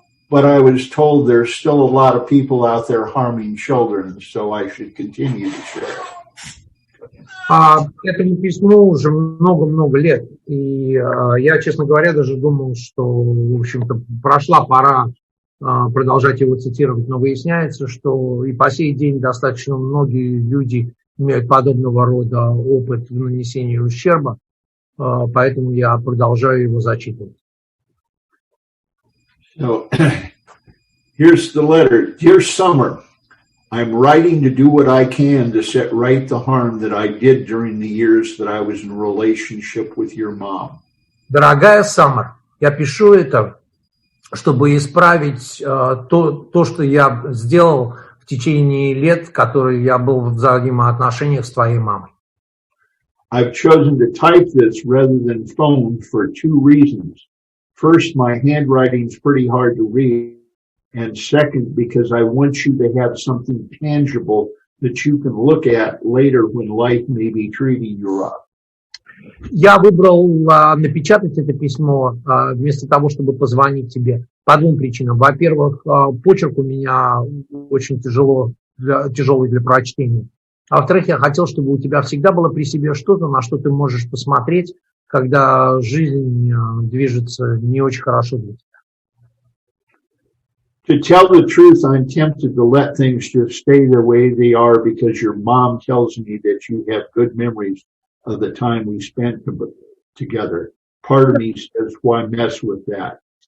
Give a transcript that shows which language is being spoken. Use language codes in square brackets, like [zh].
[en] But I was told there's still a lot of people out there harming children, so I should continue to share it. [ru] Этому письму уже много-много лет, и я, честно говоря, даже думал, что, в общем-то, прошла пора продолжать его цитировать, но выясняется, что и по сей день достаточно многие люди имеют подобного рода опыт в нанесении ущерба, поэтому я продолжаю его зачитывать. [en] So, here's the letter. Dear Summer, I'm writing to do what I can to set right the harm that I did during the years that I was in a relationship with your mom. [ru] Дорогая Саммер, я пишу это, чтобы исправить то, что я сделал в течение лет, которые я был в взаимоотношениях с твоей мамой. [en] I've chosen to type this rather than phone for two reasons. First, my handwriting's pretty hard to read. And second, because I want you to have something tangible that you can look at later when life may be treating you rough. [ru] Я выбрал напечатать это письмо вместо того, чтобы позвонить тебе по двум причинам. Во-первых, почерк у меня очень тяжелый для прочтения. А во-вторых, я хотел, чтобы у тебя всегда было при себе что-то, на что ты можешь посмотреть, когда жизнь движется не очень хорошо для тебя. [en] To tell the truth, I'm tempted to let things just stay the way they are because your mom tells me that you have good memories of the time we spent together. Part of me says, why mess with that?